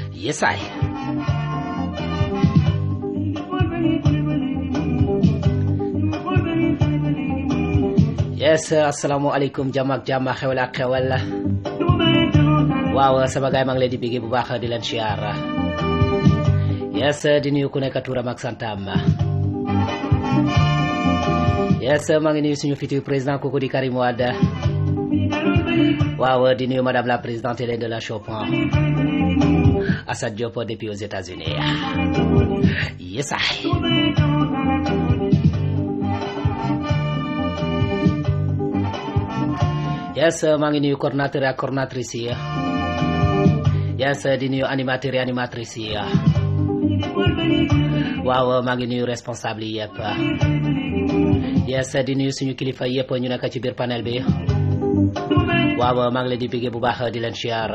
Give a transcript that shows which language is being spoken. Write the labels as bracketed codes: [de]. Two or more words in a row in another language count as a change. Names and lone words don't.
[en] Yes, I. Yes, [wo] assalamualaikum jamak jamak xewal ak xewal. Waaw sama gaay maa ngi leen di bégee bu baax di leen siyaar. Yes, di nuyu ku nekk turam ak santam. Yes, maa ngi nuyu suñu [fr] futur président [wo] kooku di Karim Wade. Waaw di nuyu [fr] madame la présidente Hélène de la Chopin. Assad Diop depuis aux États-Unis. [en] Yes, I. Yes, [wo] maa ngi nuyu coordinateur ak coordinatrice yi. Yes, di nuyu [fr] animateur et animatrice [wo] yi. Waaw maa ngi nuyu responsable yi yëpp. Yes, di nuyu suñu kilifa yëpp ñu nekk ci biir panel bi. Waaw maa ngi leen di bëgg bu baax di leen siyaar.